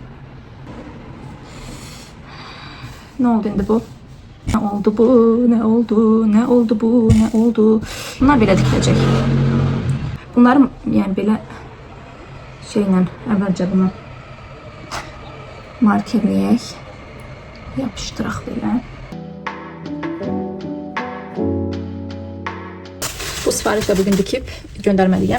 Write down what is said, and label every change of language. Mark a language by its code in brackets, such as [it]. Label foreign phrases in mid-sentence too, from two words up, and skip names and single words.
[az] Ne oldu indi bu? Ne oldu bu? Ne oldu? Ne oldu bu? Ne oldu? Bunlar belə dikiləcək. Bunları yəni belə şeylə əvvəlcə bunu markerləyək. Yapışdıraq belə. Bu sifarişlə bugün dikib göndərməliyəm.